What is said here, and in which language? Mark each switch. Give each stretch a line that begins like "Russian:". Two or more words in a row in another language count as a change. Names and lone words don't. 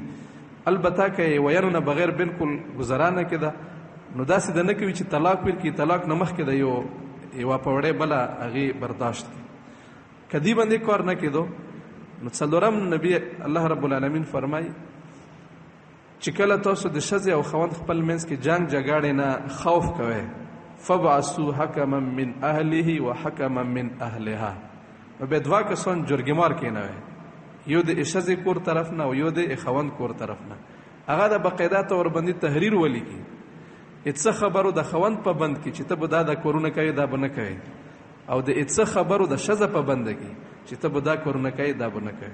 Pashto: البته که ویلو نه بغیر بالکل ګزاره نه کېده، نو داسې ده نه کوي چې طلاق ورکړي، طلاق نه مخکې د یوه پوړۍ بله هغې برداشت کړي. که دې باندې کار نه کېدو، نو څلورم نبی الله
Arabic: رب العالمین
Pashto: فرمایي چې کله تاسو د ښځې او خاوند خپل منځ کې جنګ جګړې نه خوف کوئ،
Arabic: فبعثوا حکما من اهله و حکما من اهلها،
Pashto: نو بیا دوه کسان جرګمار کېنوئ، یو د ښځې کور طرف نه او یو د خاوند کور طرف نه. هغه د باقاعده طور باندې تحریر ولیکي، څه خبرو د خاوند په بند کې چې ته به دا کورونه کوې دا به نه کوې، او د څه خبرو د ښځه په بنده کې چې ته به دا کورونه کوې دا به نه کوې.